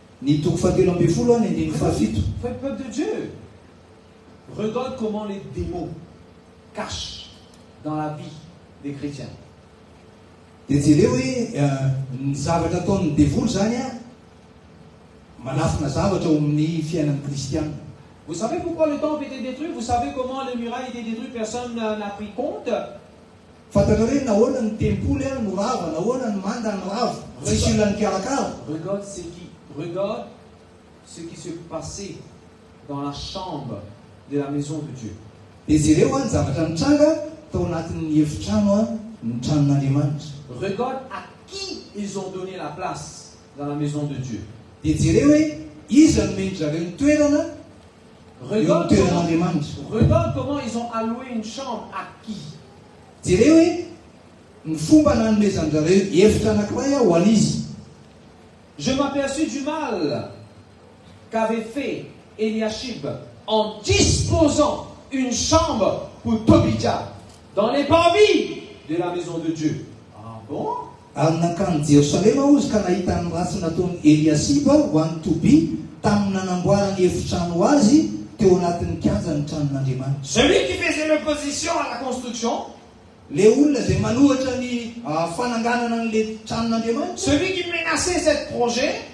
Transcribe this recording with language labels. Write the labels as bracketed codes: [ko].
[mg] Ny toko fahatelo ambin'ny folo ny andin'ny fahafito. [fr] Peuple de Dieu, regarde comment les démons cachent dans la vie des chrétiens. [mg] Dia jereo hoe ny zavatra ataon'ny devoly zany manafina zavatra ao amin'ny fiainan'ny kristiana. [fr] Vous savez pourquoi le temple était détruit? Vous savez comment les murailles étaient détruites? Personne n'a pris compte. [mg] Fantanao hoe nahoana ny tempoly no rava, nahoana ny manda ny rava, tsisy olona nikarakara. [fr] Regarde ce qui se passait dans la chambre de la maison de Dieu. [mg] Dia jereo ny zavatra nitranga tao anatin'ny efitrano ny tranon'Andriamanitra. [fr] Regarde à qui ils ont donné la place dans la maison de Dieu. [mg] Dia jereo hoe iza no mendry zareo ny toerana eo amin'ny toeran'Andriamanitra. [fr] Regarde comment ils ont alloué une chambre à qui. [mg] Jereo hoe ny fomba nanomezany zareo efitra anankiray ho an'izy. [fr] Je m'aperçus du mal qu'avait fait Eliashib en disposant une chambre pour Tobia dans les parvis de la maison de Dieu. Ah bon? [mg] Ary nakany Jerosalema ozy ka nahita ny ratsy nataony Eliasiba ho an'ny Tobi tamin'ny nanamboarany efitrano azy teo anatin'ny kianja ny tranon'Andriamanitra. [fr] Celui qui faisait l'opposition à la construction, [mg] le olona izay manohatra ny fananganana an'le tranon'Andriamanitra, [fr] celui qui menaçait ce projet,